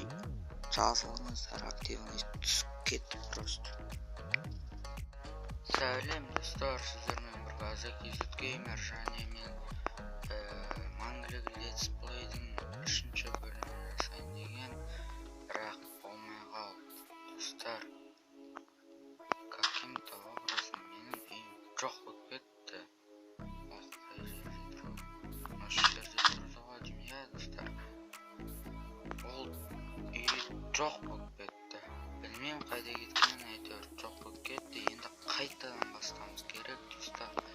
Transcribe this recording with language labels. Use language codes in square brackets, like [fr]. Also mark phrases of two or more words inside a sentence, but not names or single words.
[kk] Жазылыңыздар, активность түсіп кетті просто. Сәлем достар, сіздермен бір Азакизит геймер және мен Мәңгі летсплейдің 3-ші бөлімін жасайын деген, бірақ болмай қалды. Достар, [ru] каким-то образом [kk] менің үйім жоқ болып кетті. Осы жерде тұрды ғой деймін, иә достар. Ол үй жоқ болып кетті. Білмеймін қайда кеткенін, әйтеуір жоқ болып кетті. Енді қайтадан бастамыз керек достар.